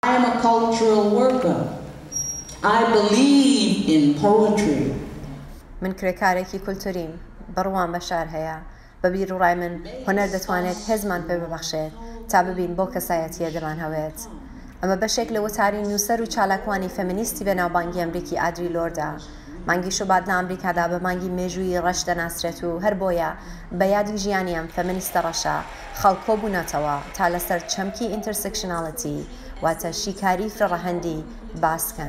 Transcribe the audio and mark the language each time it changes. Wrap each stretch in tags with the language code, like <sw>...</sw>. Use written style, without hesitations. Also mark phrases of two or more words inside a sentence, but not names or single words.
<en>I am a cultural worker. I believe in poetry.</en> <ckb>من کرێکارێکی کولتوریم بڕوان بەشار هەیە بەبیر و ڕای من هۆنەر دەتوانێت هێزمان پێ ببەخشێت تا ببین بۆ کەسایەتیە دەمان هەوێت. ئەمە بەشێک لە وتاری نووسەر و چالاکوانی فەمینیستی بەناوبانگی ئەمریکی ئادری لۆردە. مانگی شوبات لە ئەمریکادا بە مانگی مێژووی ڕەش دەناسرێت و هەر بۆیە بە یادی ژیانی ئەم فەمینیستە ڕەشە خەڵک کۆبوونەتەوە تا لەسەر چەمکی ئینتەرسێکشناڵەتی واتە شیکاری فرەڕەهەندی باسکەن.</ckb>